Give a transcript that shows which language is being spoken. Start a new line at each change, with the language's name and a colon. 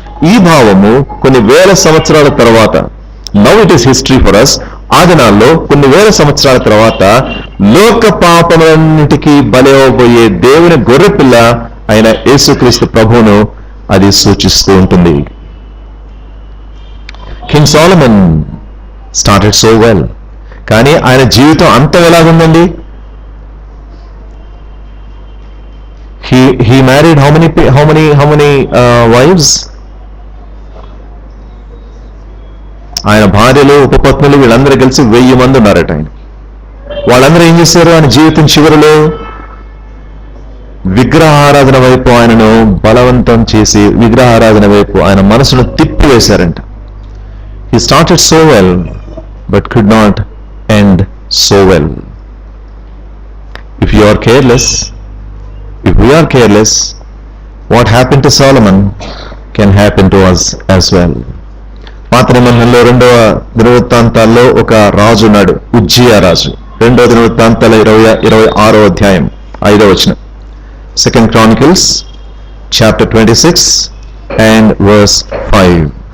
Telugu: ఈ భావము కొన్ని వేల సంవత్సరాల తర్వాత,
English: now it is history for us,
Telugu: ఆ దినాల్లో కొన్ని వేల సంవత్సరాల తర్వాత లోక పాపములన్నిటికీ బలి అవ్వబోయే దేవుని గొర్రెపిల్ల అయిన యేసుక్రీస్తు ప్రభువును అది సూచిస్తూ ఉంటుంది.
English: king Solomon started so well,
Telugu: కానీ ఆయన జీవితం అంతం ఎలాగుందండి?
English: he married how many wives?
Telugu: ఆయన భార్యలు, ఉపపత్నులు వీళ్ళందరూ కలిసి 1000 మంది ఉన్నారట. ఆయన వాళ్ళందరూ ఏం చేశారు? ఆయన జీవితం చివరిలో విగ్రహారాధన వైపు ఆయనను బలవంతం చేసి, విగ్రహారాధన వైపు ఆయన మనసును తిప్పివేశారంట.
English: He started so well, but could not end so well. If you are careless, if we are careless, what happened to Solomon can happen to us as well.
Telugu: పాత నిబంధనలో 2వ దినవృత్తాంతాల్లో ఒక రాజు ఉన్నాడు, ఉజ్జియా రాజు. 2వ దినవృత్తాంతాల 26వ అధ్యాయం 5వ వచనం.
English: 2 Chronicles chapter 26 and verse 5.